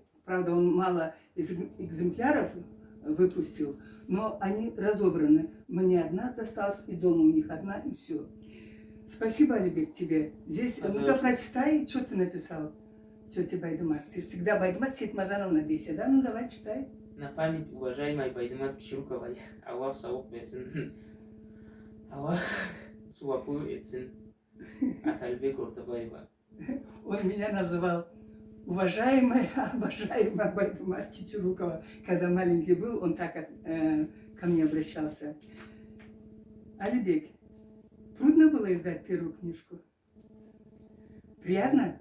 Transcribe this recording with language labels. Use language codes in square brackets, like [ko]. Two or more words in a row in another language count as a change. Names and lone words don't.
[ru] Правда, он мало экземпляров выпустил, но они разобраны. Мне одна досталась, и дома у них одна, и все. Спасибо, Алибек, тебе. Здесь, ну-ка прочитай, что ты написал. тетя Байдымат. Ты всегда Байдымат Сейтмазановна дейсің, да? Ну, давай, читай. На память уважаемой Байдымат Кичуруковой. [kk] Аллах сауық берсін. Аллах суапу етсін. Атальбек Уртабаева. [ru] Он меня называл уважаемая, обожаемая Байдымат Кичурукова. Когда маленький был, он так ко мне обращался. Алибек, трудно было издать первую книжку? Приятно?